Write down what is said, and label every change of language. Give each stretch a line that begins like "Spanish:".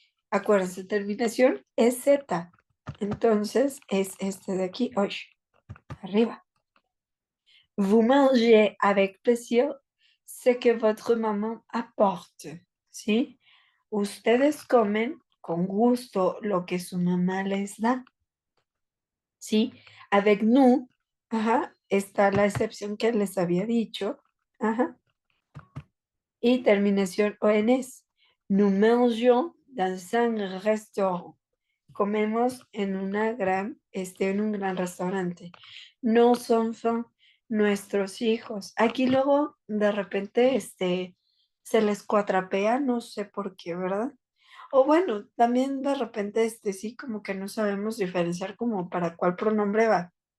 Spanish: Acuérdense, terminación es Z. Entonces es este de aquí, hoy, arriba.
French: Vous mangez avec plaisir ce que votre maman apporte, ¿sí?
Spanish: Ustedes comen con gusto lo que su mamá les da, ¿sí? Avec nous, ajá, está la excepción que les había dicho, ajá, y terminación ONS.
French: Nous mangeons dans un restaurant.
Spanish: Comemos en en un gran restaurante. No son nuestros hijos. Aquí luego de repente se les cuatrapea, no sé por qué, ¿verdad? O bueno, también de repente sí como que no sabemos diferenciar como para cuál pronombre va.